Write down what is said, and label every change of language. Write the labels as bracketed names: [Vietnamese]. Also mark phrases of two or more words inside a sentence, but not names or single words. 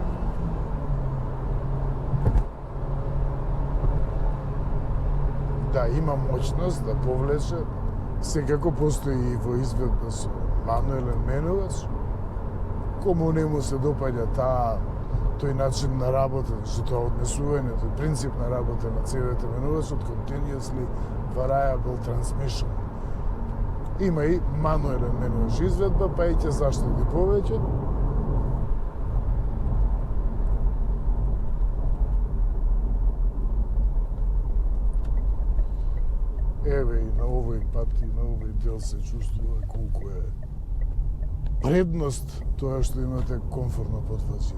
[Macedonian] Да, има моќност да повлече. Секако постои и во изведба со мануелен менувач. Кому не му се допаѓа тој начин на работа, што тоа однесување, тој принцип на работа на цевете менувачот, [English] continuously variable transmission. [Macedonian] Има и мануелен менувач изведба, па и ќе заштеди повеќе. Еве и на овој пат и на овој дел се чувствува колку е предност тоа што имате комфортно подвозје.